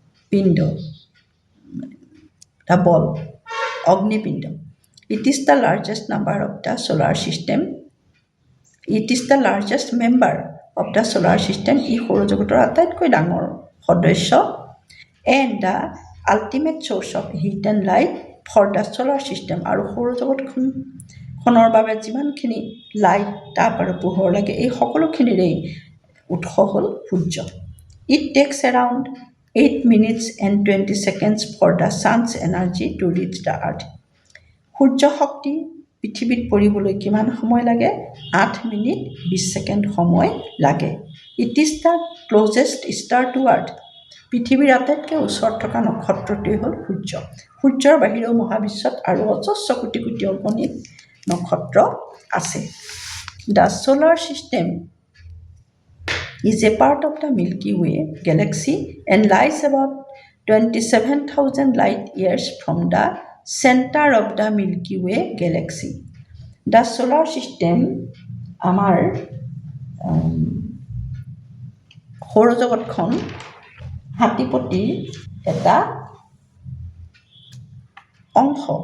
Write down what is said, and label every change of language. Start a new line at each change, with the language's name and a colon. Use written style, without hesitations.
English: পিণ্ড, the ball, Agnipind. It is the largest number of the solar system. It is the largest member of the solar system.
Assamese: ই সৌৰজগতৰ আটাইতকৈ ডাঙৰ সদস্য
English: and the ultimate source of heat and light for the solar system.
Assamese: আৰু সৌৰজগতখনৰ বাবে যিমানখিনি light তাপ আৰু পোহৰ লাগে এই সকলোখিনিৰেই উৎস হ'ল সূৰ্য।
English: It takes around 8 minutes and 20 seconds for the sun's energy to reach the earth.
Assamese: সূৰ্য শক্তি পৃথিৱীত পৰিবলৈ কিমান সময় লাগে? 8 মিনিট 20 ছেকেণ্ড সময় লাগে।
English: It is the closest star to earth.
Assamese: পৃথিৱীৰ আটাইতকৈ ওচৰত থকা নক্ষত্ৰটোৱেই হ'ল সূৰ্য। সূৰ্যৰ বাহিৰেও মহাবিশ্বত আৰু অজস্ৰ কোটি কোটি অগণিত নক্ষত্ৰ আছে।
English: The solar system is a part of the Milky Way galaxy and lies about 27,000 light years from the center of the Milky Way galaxy. The solar system
Assamese: আমাৰ সৌৰজগতখন হাতীপতিৰ এটা অংশ।